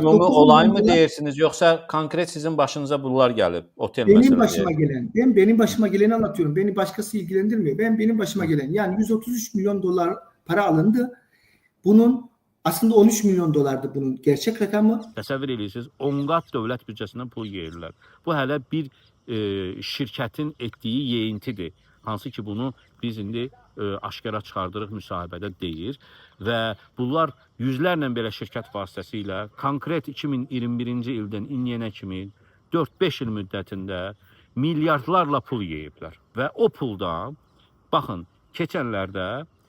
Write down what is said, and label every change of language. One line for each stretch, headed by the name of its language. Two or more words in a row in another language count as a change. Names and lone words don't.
Turkish: ümumi 9 olay milyon mı dolar deyirsiniz yoksa konkret sizin başınıza bunlar gelip otel benim meselesi? başıma gelen, benim başıma geleni anlatıyorum. Beni başkası ilgilendirmiyor. Benim başıma gelen yani 133 milyon dolar para alındı. Bunun aslında 13 milyon dolardı bunun gerçek rakamı.
Azerbaijani: Təsəvvür edirsiniz, 10 qat dövlət büdcəsindən pul yeyirlər. Bu hələ bir şirkətin etdiyi yeyintidir. Hansı ki bunu biz indi aşkara çıxardırıq müsahibədə deyir və bunlar yüzlərlə belə şirkət vasitəsilə konkret 2021-ci ildən indiyənə kimi 4-5 il müddətində milyardlarla pul yeyiblər və o puldan baxın keçənlərdə